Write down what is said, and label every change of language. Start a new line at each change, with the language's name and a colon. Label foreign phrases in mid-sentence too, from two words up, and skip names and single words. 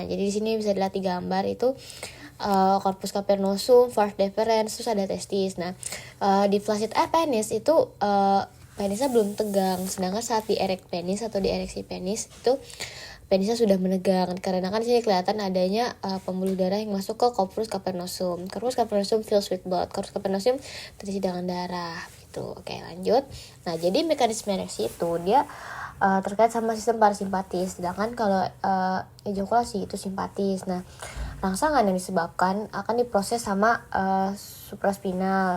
Indonesian: Jadi di sini bisa dilihat di gambar itu
Latin: corpus cavernosum, vas deferens,
Indonesian: terus ada testis. Nah, di
English: flaccid penis
Indonesian: itu penisnya belum tegang, sedangkan saat dierek penis atau diereksi penis itu penisnya sudah menegang karena kan sini kelihatan adanya pembuluh darah yang masuk ke
Latin: corpus cavernosum. Corpus cavernosum
English: fills with blood.
Latin: Corpus cavernosum
Indonesian: terisi dengan darah gitu. Oke, lanjut. Nah, jadi mekanisme ereksi itu dia terkait sama sistem parasimpatis, sedangkan kalau ejakulasi itu simpatis. Nah, rangsangan yang disebabkan akan diproses sama supraspinal.